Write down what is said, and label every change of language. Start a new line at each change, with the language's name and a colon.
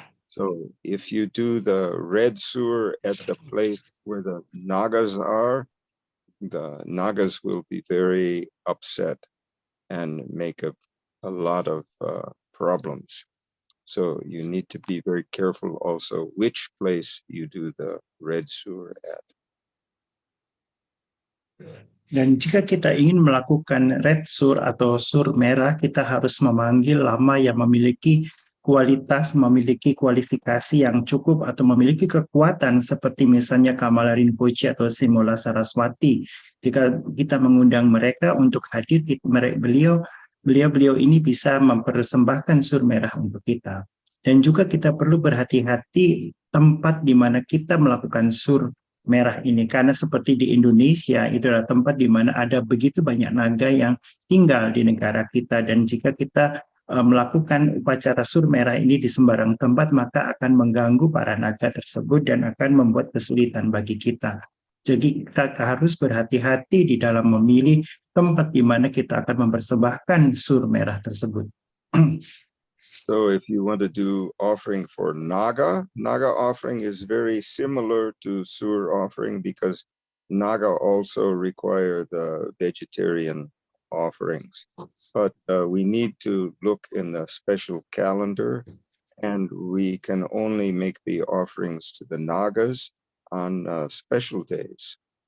English: So if you do the red sur at the place where the Nagas are, the Nagas will be very upset and make a lot of problems. So you need to be very careful also which place you do the red sur at.
Indonesian: Dan jika kita ingin melakukan red sur atau sur merah, kita harus memanggil lama yang memiliki kualitas, memiliki kualifikasi yang cukup atau memiliki kekuatan seperti misalnya Kamala Rinpoche atau Simola Saraswati. Jika kita mengundang mereka untuk hadir, beliau ini bisa mempersembahkan sur merah untuk kita. Dan juga kita perlu berhati-hati tempat di mana kita melakukan sur merah ini, karena seperti di Indonesia itu adalah tempat di mana ada begitu banyak naga yang tinggal di negara kita, dan jika kita melakukan upacara sur merah ini di sembarang tempat, maka akan mengganggu para naga tersebut dan akan membuat kesulitan bagi kita. Jadi kita harus berhati-hati di dalam memilih tempat di mana kita akan mempersembahkan sur merah tersebut.
English: So if you want to do offering for Naga offering is very similar to Sur offering because Naga also require the vegetarian offerings. But we need to look in the special calendar, and we can only make the offerings to the Nagas on special days.